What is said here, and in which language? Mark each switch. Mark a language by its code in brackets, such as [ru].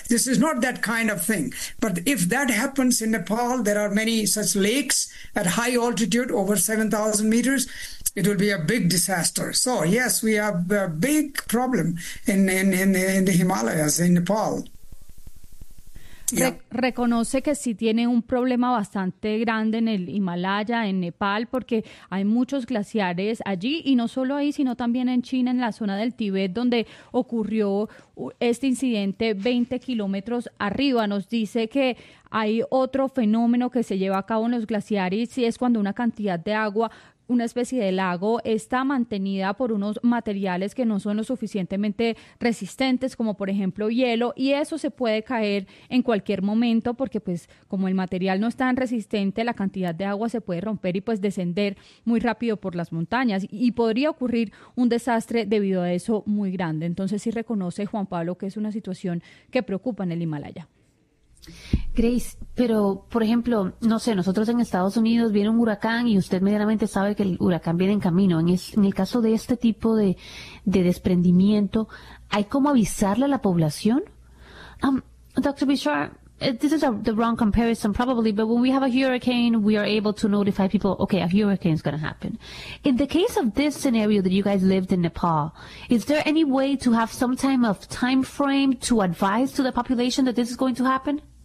[en] This is not that kind of thing. But if that happens in Nepal, there are many such lakes at high altitude, over 7,000 meters, it will be a big disaster. So, yes, we have a big problem in the Himalayas, in Nepal. [es] Reconoce que sí tiene un problema bastante grande en el Himalaya, en Nepal, porque hay muchos glaciares allí, y no solo ahí, sino también en China, en la zona del Tíbet, donde ocurrió este incidente 20 kilómetros arriba. Nos dice que hay otro fenómeno que se lleva a cabo en los glaciares, y es cuando una cantidad de agua, una especie de lago, está mantenida por unos materiales que no son lo suficientemente resistentes, como por ejemplo hielo, y eso se puede caer en cualquier momento, porque pues como el material no es tan resistente, la cantidad de agua se puede romper y pues descender muy rápido por las montañas, y podría ocurrir un desastre debido a eso muy grande. Entonces sí reconoce Juan Pablo que es una situación que preocupa en el Himalaya. Grace, pero por ejemplo, no sé, nosotros en Estados Unidos viene un huracán y usted medianamente sabe que el huracán viene en camino. En el caso de este tipo de desprendimiento, ¿hay cómo avisarle a la población? [en] Dr. Bishar, this is the wrong comparison probably, but when we have a hurricane, we are able to notify people, okay, a hurricane is going to happen. In the case of this scenario that you guys lived in Nepal, is there any way to have some time of time frame to advise to the population that this is going to happen?